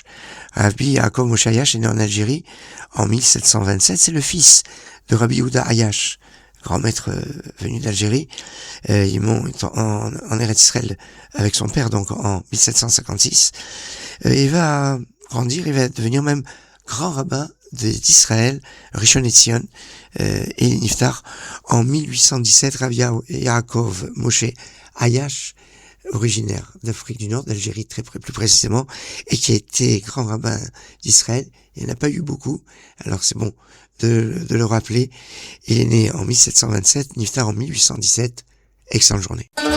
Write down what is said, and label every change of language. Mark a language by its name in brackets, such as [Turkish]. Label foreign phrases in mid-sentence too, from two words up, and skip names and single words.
[French] Rabbi Yaakov Moshe Ayash est né en Algérie en 1727. C'est le fils de Rabbi Yehuda Ayash, grand maître venu d'Algérie. Il monte en Eretz Israël avec son père, donc en 1756. Il va grandir, il va devenir même grand rabbin d'Israël, Rishon LeZion, et Niftar en 1817. Rabbi Yaakov Moshe Ayash, originaire d'Afrique du Nord, d'Algérie plus précisément, et qui a été grand rabbin d'Israël. Il n'y en a pas eu beaucoup, alors c'est bon de le rappeler. Il est né en 1727, Niftar en 1817. Excellente journée.